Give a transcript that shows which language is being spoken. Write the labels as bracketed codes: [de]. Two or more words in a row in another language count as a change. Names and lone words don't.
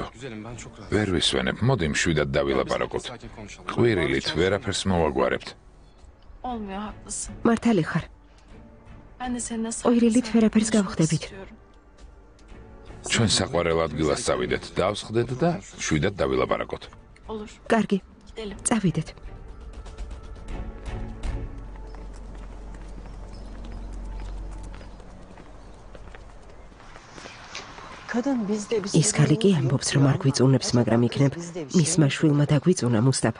[ka] ვერ ვისვენებ, მოდი მშვიდად დავილაპარაკოთ. ყვირილით ვერაფერს მოვაგვარებთ. [tr] Olmuyor, haklısın. [ka] მართალი ხარ. [tr] Ben de seninle [ka] ყვირილით ვერაფერს გავხდებით. ჩვენ საყვარელ ადგილას წავიდეთ, დავსხდეთ და შვიდად დავილაპარაკოთ. [tr] Olur. [ka] კარგი, [tr] Gidelim. [ka] წავიდეთ. ის ქალი კი ამბობს, რომ არ გვიწუნებს, მაგრამ იქნებ მისმა შვილმა დაგვიწუნა, მუსტაფა.